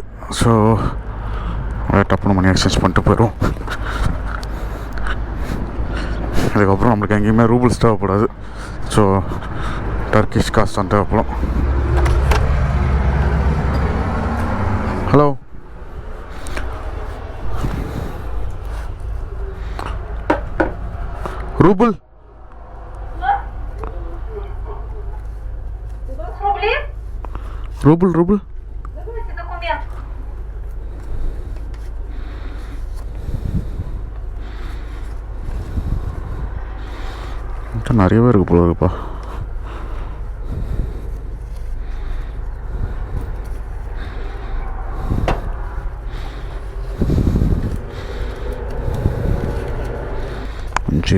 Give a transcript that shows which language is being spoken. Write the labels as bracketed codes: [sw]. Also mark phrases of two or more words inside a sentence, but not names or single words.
[ta] ஸோ டப்புனு [en] money exchange [ta] பண்ணிட்டு போயிடும். அதுக்கப்புறம் நம்மளுக்கு எங்கேயுமே ரூபிள்ஸ் தேவைப்படாது. [en] So Turkish [ta] காசு தான் தேவைப்படும். ஹலோ, [ru] рубль? Рубль? Давайте документ. [ta] இது நிறையவே இருக்கு போல இருக்குப்பா. அஞ்சு